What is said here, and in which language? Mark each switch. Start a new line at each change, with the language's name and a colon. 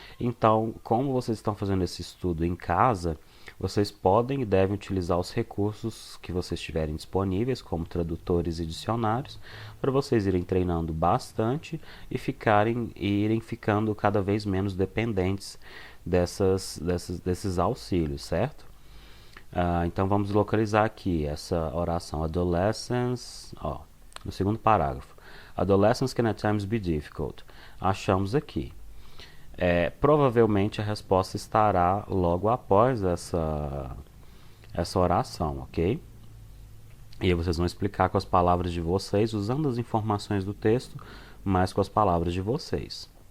Portuguese: Então, como vocês estão fazendo esse estudo em casa, vocês podem e devem utilizar os recursos que vocês tiverem disponíveis, como tradutores e dicionários, para vocês irem treinando bastante e irem ficando cada vez menos dependentes desses auxílios, certo? Então vamos localizar aqui essa oração. Adolescence, no segundo parágrafo.
English: Adolescence can at times be difficult.
Portuguese: Achamos aqui. Provavelmente a resposta estará logo após essa oração, ok? E aí vocês vão explicar com as palavras de vocês, usando as informações do texto, mas com as palavras de vocês.